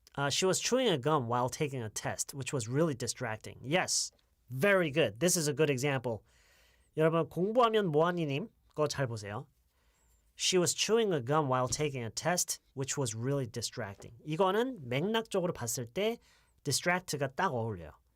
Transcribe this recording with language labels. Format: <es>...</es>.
<en>She was chewing a gum while taking a test, which was really distracting. Yes, very good. This is a good example.</en> <ko>여러분 공부하면 뭐하니님 거 잘 보세요.</ko> <en>She was chewing a gum while taking a test, which was really distracting.</en> <ko>이거는 맥락적으로 봤을 때 distract가 딱 어울려요.</ko>